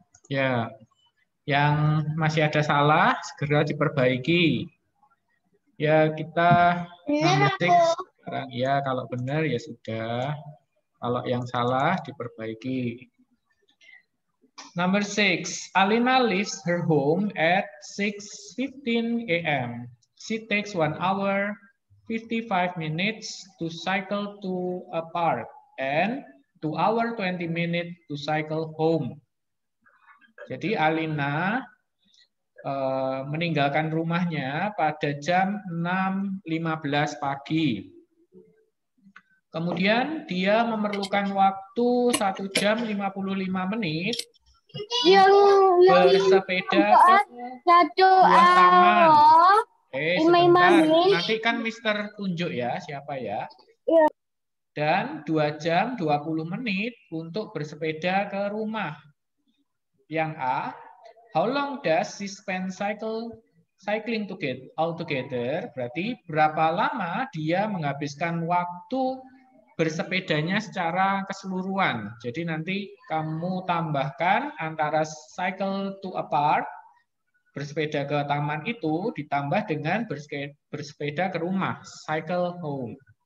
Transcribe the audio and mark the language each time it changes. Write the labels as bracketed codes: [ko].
[id] Ya, yang masih ada salah segera diperbaiki. Ya, kita ngetik sekarang ya, kalau benar ya sudah. Kalau yang salah diperbaiki. [en] Number 6, Alina leaves her home at 6:15 AM. She takes 1 hour 55 minutes to cycle to a park and 2 hour 20 minutes to cycle home. [id] Jadi Alina meninggalkan rumahnya pada jam 6:15 pagi. Kemudian dia memerlukan waktu 1 jam 55 menit Yang bersepeda ke buah taman. Sebentar. Nanti kan Mister tunjuk ya siapa ya. Dan 2 jam 20 menit untuk bersepeda ke rumah. Yang A, [en] how long does she spend cycling altogether? [id] Berarti berapa lama dia menghabiskan waktu bersepedanya secara keseluruhan. Jadi nanti kamu tambahkan antara [en] cycle to a park, [id] bersepeda ke taman itu, ditambah dengan bersepeda ke rumah, [en] cycle home.